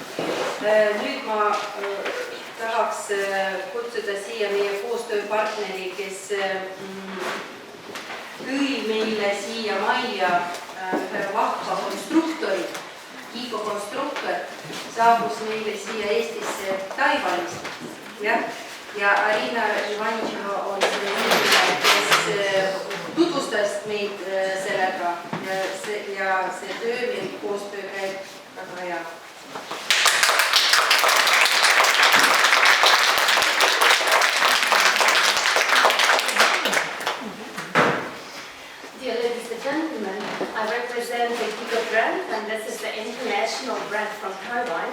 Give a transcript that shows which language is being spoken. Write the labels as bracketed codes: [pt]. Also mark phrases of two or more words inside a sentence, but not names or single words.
[et] Nüüd ma tahan tahaks kutsuda siia meie koostööpartneri, kes tõi meile siia majja ühe vahva konstruktori, Igo konstruktor, saabus meile siia Eestisse Taiwanist. Ja Arina Ivanitšova on selle inimene, kes tutvustas meid sellega ja see töö meil koostöö käib väga hea. [en] Dear ladies and gentlemen, I represent the Gigo brand, and this is the international brand from Taiwan.